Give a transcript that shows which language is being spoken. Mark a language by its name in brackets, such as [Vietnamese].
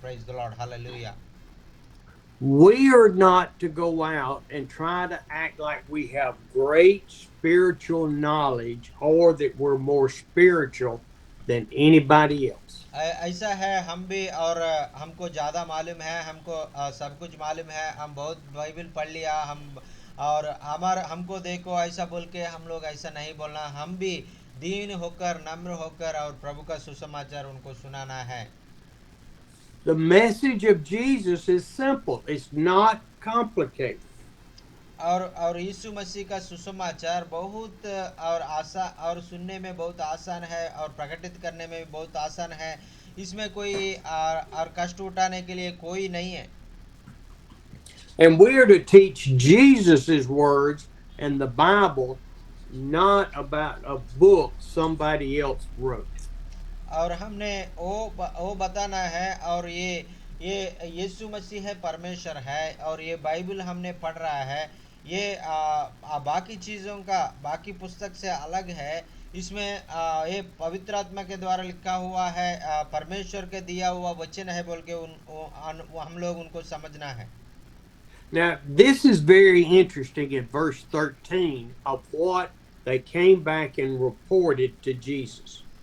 [English] Praise the Lord, hallelujah. We are not to go out and try to act like we have great spiritual knowledge or that we're more spiritual than anybody else. [Hindi] ऐसा है हम भी, और हमको ज़्यादा मालूम है, हमको सब कुछ मालूम है, हम बहुत बाइबल पढ़ लिया हम, और हमको देखो ऐसा बोल के हम लोग ऐसा नहीं बोलना, हम भी दीन होकर नम्र होकर और प्रभु का सुसमाचार उनको सुनाना है। [English] The message of Jesus is simple. It's not complicated. [Hindi] और यीशु मसीह का सुसमाचार बहुत और और सुनने में बहुत आसान है और प्रकटित करने में भी बहुत आसान है, इसमें कोई और कष्ट उठाने के लिए कोई नहीं है। [English] And we are to teach Jesus' words and the Bible, not about a book somebody else wrote. [Hindi] और हमने वो बताना है, और ये यीशु मसीह है, परमेश्वर है, और ये बाइबल हमने पढ़ रहा है, ये बाकी चीज़ों का बाकी पुस्तक से अलग है, इसमें ये पवित्र आत्मा के द्वारा लिखा हुआ है, परमेश्वर के दिया हुआ वचन है बोल के हम लोग उनको समझना है। [English] Now, this is very interesting in verse 13 of what they came back and reported to Jesus.